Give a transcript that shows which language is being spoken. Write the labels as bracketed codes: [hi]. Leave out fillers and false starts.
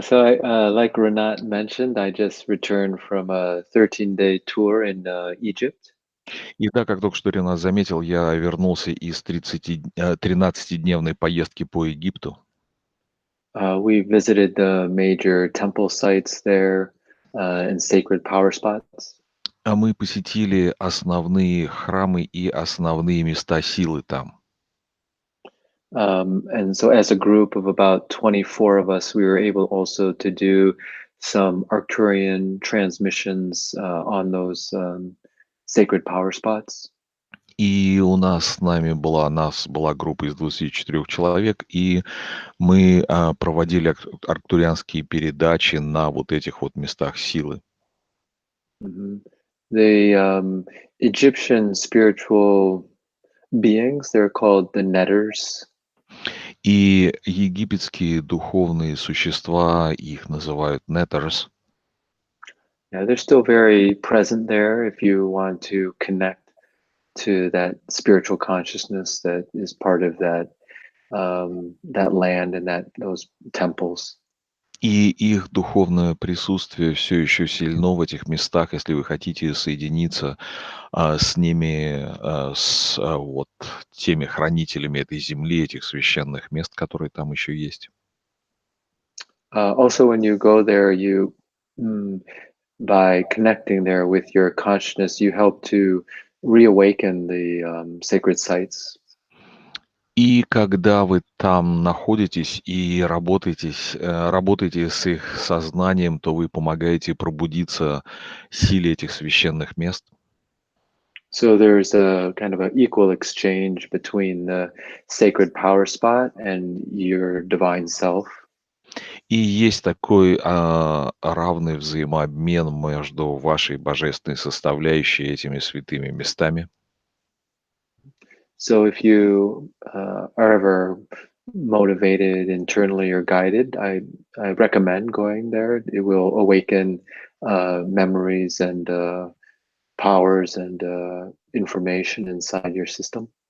[en] So like Renat mentioned, I just returned from a 13-day tour in Egypt. [ru] И да, как только что Ренат заметил, я вернулся из 13-дневной поездки по Египту. [en] We visited the major temple sites there and sacred power spots. [ru] А мы посетили основные храмы и основные места силы там. [en] And so as a group of about 24 of us, we were able also to do some Arcturian transmissions on those sacred power spots. [ru] И у нас с нами была группа из 24 человек, и мы проводили арктурианские передачи на вот этих вот местах силы. Mhm. [en] The Egyptian spiritual beings, they're called the netters. [ru] И египетские духовные существа, их называют netters, [en] Yeah, they're still very present there if you want to connect to that spiritual consciousness that is part of that land and those temples. [ru] и их духовное присутствие все еще сильно в этих местах, если вы хотите соединиться с ними, вот теми хранителями этой земли, этих священных мест, которые там еще есть. [en] Also, when you go there, mm, by connecting there with your consciousness, you help to reawaken the sacred sites. [ru] И когда вы там находитесь и работаете с их сознанием, то вы помогаете пробудиться силе этих священных мест. [en] So there's a kind of an equal exchange between the sacred power spot and your divine self. [ru] И есть такой равный взаимообмен между вашей божественной составляющей и этими святыми местами. [en] So if you are ever motivated internally or guided, I recommend going there. It will awaken memories and powers and information inside your system.